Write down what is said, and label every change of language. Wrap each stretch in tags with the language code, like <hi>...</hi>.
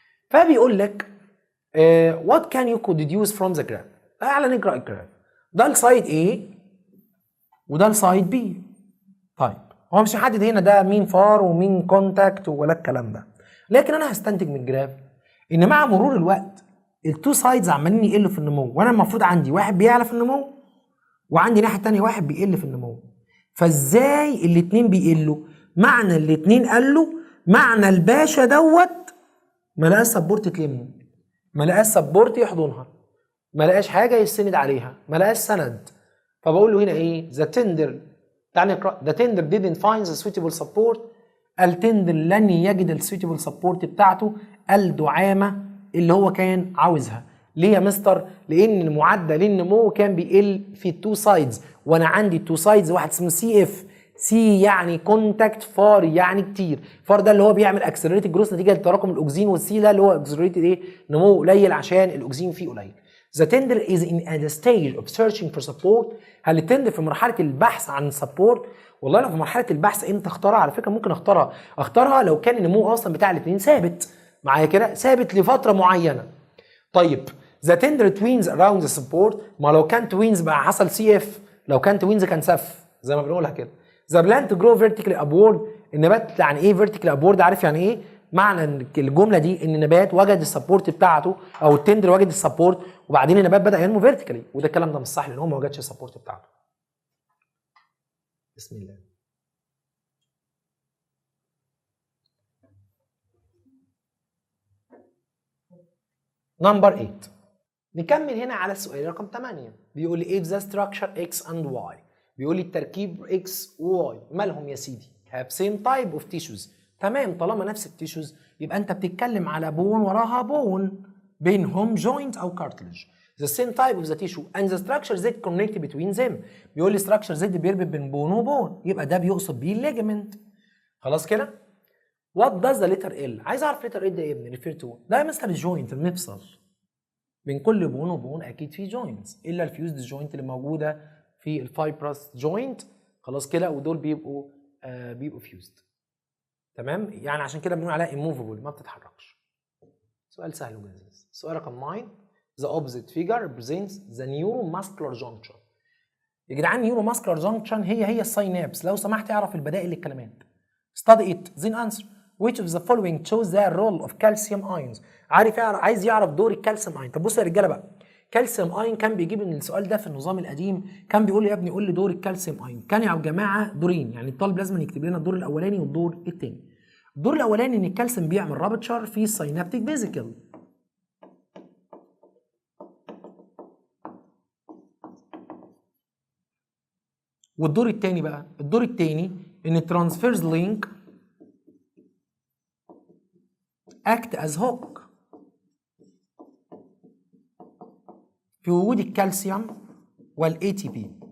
<ar>فبيقول لك</ar> <en>what can you deduce from the graph.</en> <ar>تعالى نقرا الجراف. ده السايد A وده السايد B. طيب هو مش هيحدد هنا ده مين فار ومين كونتاكت ولا الكلام ده، لكن انا هستنتج من الجراف ان مع مرور الوقت التو سايدز عمالين يقلوا في النمو، وانا المفروض عندي واحد بيعلى في النمو وعندي ناحيه ثانيه واحد بيقل في النمو. فازاي الاثنين بيقلوا؟ معنى الاثنين قالوا معنى الباشا دوت ما لقاش سبورت تلمه، ما لقاش سبورت يحضنها، ما لقاش حاجه يسند عليها، ما لقاش سند. فبقول له هنا ايه؟ ذا تندر. تعالى نقرا.</ar> <en>The tender didn't find the suitable support.</en> <ar>التندر لن يجد السويتبل سبورت بتاعته الدعامه اللي هو كان عاوزها. ليه يا مستر؟ لان معدل النمو كان بيقل في التو سايدز، وانا عندي التو سايدز واحد اسمه سي اف. سي يعني كونتاكت، فار يعني كتير. فار ده اللي هو بيعمل اكسلريتد جروث نتيجه لتراكم الاكسجين، والسي ده اللي هو اكسلريتد ايه؟ نمو قليل عشان الاكسجين فيه قليل.</ar> <en>The tender is in a stage of searching for support.</en> <ar>هل التندر في مرحله البحث عن support؟ والله لو في مرحله البحث امتى اختارها؟ على فكره ممكن اختارها لو كان النمو اصلا بتاع الاثنين ثابت معايا كده، ثابت لفتره معينه. طيب</ar> <en>the tender twins around the support.</en> <ar>ما لو كان توينز بقى حصل سي اف، لو كان توينز كان سف زي ما بنقولها كده.</ar> <en>the plant grow vertically upward.</en> <ar>النبات يعني ايه</ar> <en>vertically upward؟</en> <ar>عارف يعني ايه؟ معنى الجمله دي ان النبات وجد السبورت بتاعته او التندر وجد السبورت وبعدين النبات بدا ينمو فيرتيكالي، وده الكلام ده مش صح لان هو ما وجدش السبورت بتاعته. بسم الله. نمبر 8. نكمل هنا على السؤال رقم 8. بيقول لي</ar> <en>if the structure x and y.</en> <ar>بيقول لي التركيب x و y مالهم يا سيدي؟</ar> <en>have same type of tissues.</en> <ar>تمام، طالما نفس التيشوز يبقى انت بتتكلم على بون وراها بون بينهم جوينت او كارتلج.</ar> <en>the same type of the tissue and the structure that connect between them.</en> <ar>بيقول لي</ar> <en>structure that</en> <ar>بيربط بين بون وبون، يبقى ده بيقصد بيه الليجمنت. خلاص كده؟</ar> <en>what does the letter L؟</en> <ar>عايز اعرف letter L ده ايه يا ابني؟</ar> <en>refer to.</en> <ar>ده مثلا الجوينت المفصل بين كل بون وبون اكيد في جوينتس الا الفيوزد جوينت اللي موجوده في الفايبرس جوينت. خلاص كده، ودول بيبقوا فيوزد. تمام، يعني عشان كده بنقول عليها immovable ما بتتحركش. سؤال سهل ولذيذ. السؤال رقم 9</ar> <en>the opposite figure represents the neuromuscular junction.</en> <ar>يا جدعان neuromuscular junction هي الساينابس. لو سمحت اعرف البدائل للكلمات.</ar> <en>study it then answer which of the following shows the role of calcium ions.</en> <ar>عايز يعرف دور الكالسيوم اين. طب بصوا يا رجاله بقى، كالسيوم اين كان بيجيب ان السؤال ده في النظام القديم كان بيقول لي يا ابني قول لي دور الكالسيوم اين. كان يا جماعه دورين، يعني الطالب لازم يكتب لنا الدور الاولاني والدور الثاني. الدور الاولاني ان الكالسيوم بيعمل رابتشر في السينابتيك فيزيكل، والدور الثاني بقى، الدور الثاني ان</ar> <en>الترانسفيرز link act as hook</en> <ar>في وجود الكالسيوم والاي تي بي.</ar>